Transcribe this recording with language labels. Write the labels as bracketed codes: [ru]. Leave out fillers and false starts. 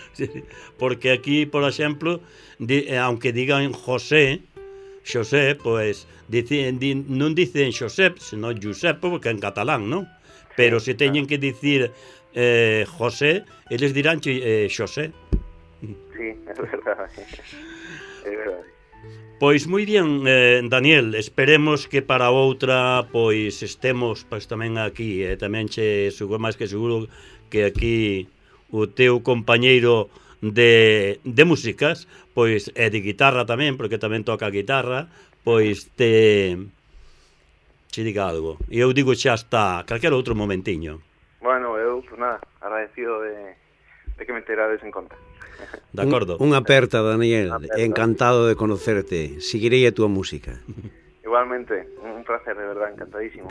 [gl] sí, porque aquí, por exemplo, [es] aunque digan [gl] José, pues, non dicen Josep, senón Josep, porque é en catalán, ¿no? Pero se teñen que dicir José, eles dirán José. Sí, é verdade. Pois moi bien, Daniel, esperemos que para outra pois estemos pois tamén aquí, tamén che seguro, máis que seguro que aquí o teu compañeiro de músicas, pois é de guitarra tamén, porque tamén toca a guitarra, pois te diga algo. E eu digo xa hasta calquera outro momentiño. Bueno, eu, pues nada, agradecido de que me terades en conta. De acordo. Un aperta, Daniel. Aperta. [es] Encantado de conocerte. [gl] Seguiré a tua música. [es] Igualmente. Un placer, de verdad. Encantadísimo.